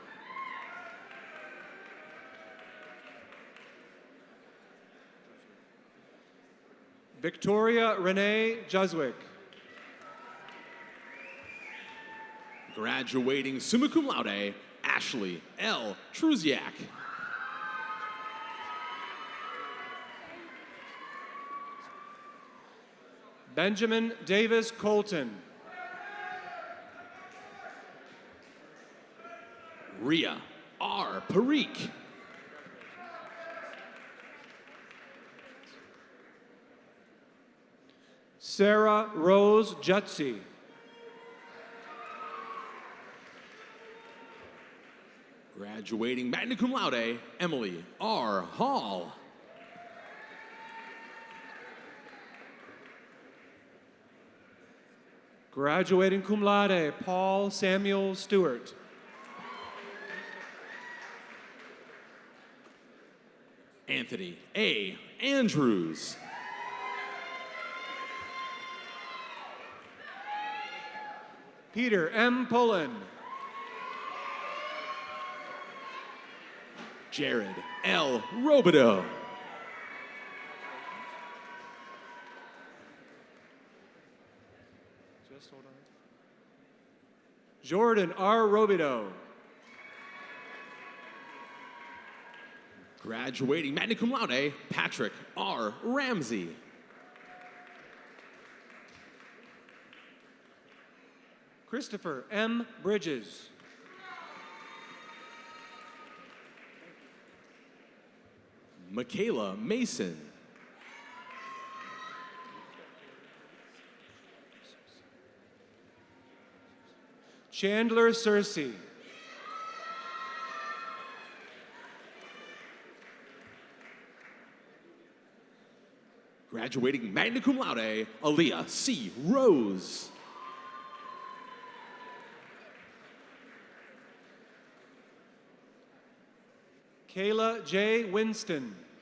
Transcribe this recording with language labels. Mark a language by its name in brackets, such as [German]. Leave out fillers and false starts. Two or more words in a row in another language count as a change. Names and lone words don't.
[English] Victoria Renee Juswick. [Latin] Graduating summa cum laude, Ashley L. [English] Truziak. Benjamin Davis Colton. Ria R. Parikh. Sarah Rose Jutsi. [Latin] Graduating magna cum laude, Emily R. [English] Hall. [Latin] Graduating cum laude, [English] Paul Samuel Stewart. Anthony A. Andrews. Peter M. Pullen. Jared L. Robideau. Jordan R. Robideau. [Latin] Graduating magna cum laude, [English] Patrick R. Ramsey. Christopher M. Bridges. Michaela Mason. Chandler Cersei. [Latin] Graduating magna cum laude, Aaliyah C. [English] Rose. Kayla J. Winston.